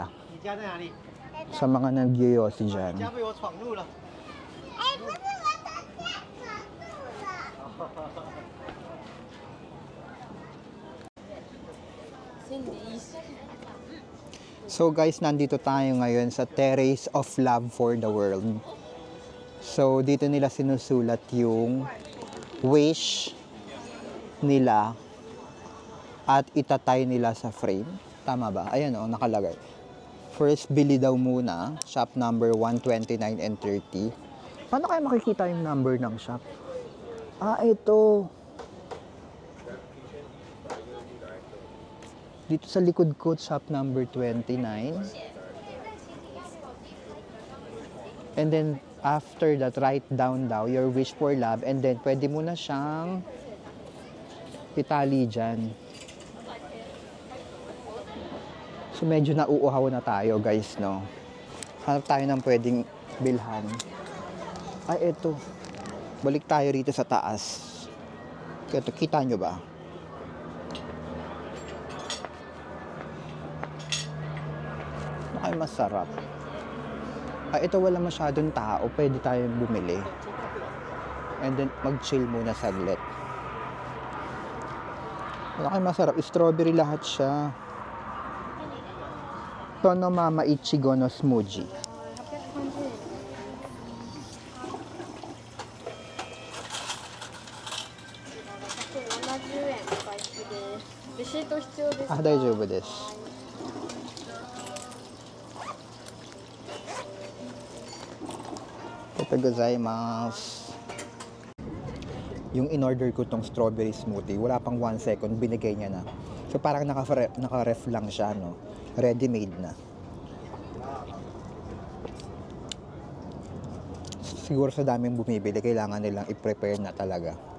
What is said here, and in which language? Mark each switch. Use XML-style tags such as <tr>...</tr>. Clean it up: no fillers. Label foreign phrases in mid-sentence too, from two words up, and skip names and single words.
<tl>Sa mga nagyoyosi dyan. So guys, nandito tayo ngayon sa Terrace of Love for the World. So dito nila sinusulat yung wish nila at itatay nila sa frame. Tama ba? Ayan o, nakalagay. First, bili daw muna.</tl> <en>Shop number 129 and 30.</en> <tl>Paano kaya makikita yung number ng shop? Ah, ito. Dito sa likod ko,</tl> <en>shop number 29. And then, after that, write down daw your wish for love. And then,</en> <tl>pwede mo na siyang itali dyan. So, medyo nauuhaw na tayo, guys, no? Hanap tayo ng pwedeng bilhan. Ay, eto. Balik tayo rito sa taas. Ito, kita nyo ba? Ay, masarap. Ay, ito wala masyadong tao. Pwede tayong bumili.</tl> <en>And then,</en> <tl>mag-chill muna saglit. Ay, masarap. Strawberry lahat siya. Tono Mama Ichigo no Smoothie.</tl> <ja>Ah, 大丈夫です。Gozaimasu.</ja> <tl>Yung in-order ko tong strawberry smoothie, wala pang 1 second, binigay niya na. So parang naka-ref lang siya, no? Ready-made na. Siguro sa daming bumibili, kailangan nilang i-prepare na talaga.</tl>